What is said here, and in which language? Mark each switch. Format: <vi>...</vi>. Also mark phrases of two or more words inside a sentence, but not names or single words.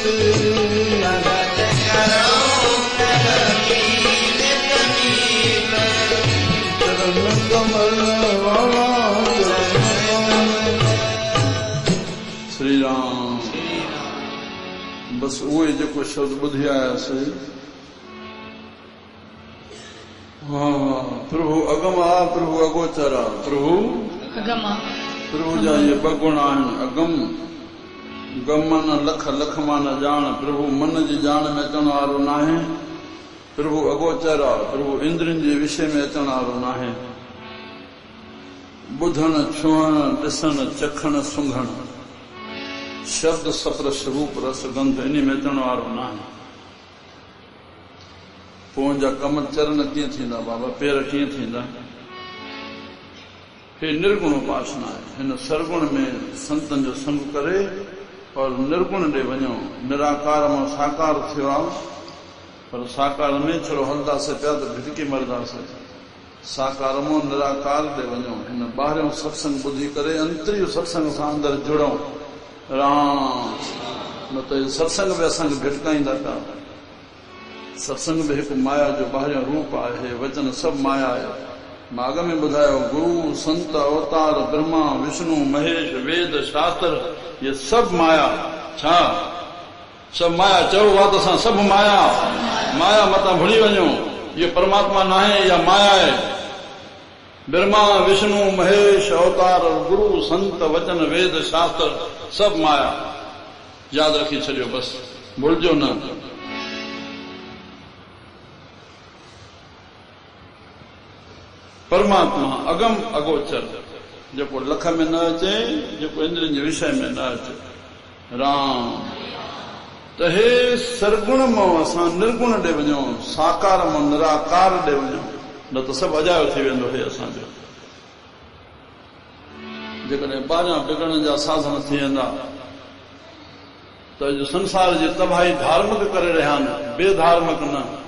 <hi>भगत करो प्रभु की नित नीत</hi> <sd>चरण कमल वाला श्री राम बस उहे जेको शब्द ॿुधी आयासीं हाँ प्रभु अगम आ प्रभु अगोचर आ प्रभु अगमा प्रभु जा ये बगुण आहिनि अगम गम माना लख लख माना ॼाण प्रभु मन जी ॼाण में अचण वारो नाहे प्रभु अगोचर आ प्रभु इंद्रियुनि जे विषय में अचण वारो नाहे ॿुधण छुहण ॾिसण चखण सुंघण शब्द सप्रश रूप रस गंध इन में अचण वारो नाहे पोइ जा कम चरण कीअं थींदा बाबा पेर कीअं थींदा हे निर्गुण उपासना आहे हिन सरगुण में संतनि जो संग करे और निर्गुण ॾे वञो निराकार मां साकार थियो आहे पर साकार में छड़ो हलंदासीं पिया त भिटकी मरंदासीं साकार मां निराकार ॾे वञो हिन ॿाहिरियों सत्संग ॿुधी करे अंतरियो सत्संग सां अंदरि जुड़ूं राम न त सत्संग बि असांखे भिटकाईंदा पिया सत्संग में हिकु माया जो ॿाहिरियों रूप आहे वचन सभु माया आहे मां अॻ में ॿुधायो गुरु संत अवतार ब्रह्मा विष्णु महेश वेद शास्त्र ये सभु माया छा सभु माया चओ हा त असां सभु माया माया मतां भुली वञो इहो परमात्मा न आहे इहा माया आहे ब्रह्मा विष्णु महेश अवतार गुरु संत वचन वेद शास्त्र सभु माया यादि रखी छॾियो बसि भुलिजो न परमात्मा अगम अगोचर जेको लख में न अचे जेको इंद्रियुनि जे विषय में न अचे राम त हे सरगुण मां असां निर्गुण ॾे वञूं साकार मां निराकार ॾे वञूं न त सभु अजायो थी वेंदो हे असांजो जेकॾहिं ॿाहिरां बिगड़ण जा साधन थी वेंदा त अॼु संसार जी तबाही धार्मिक करे रहिया आहिनि बेधार्मिक न</sd>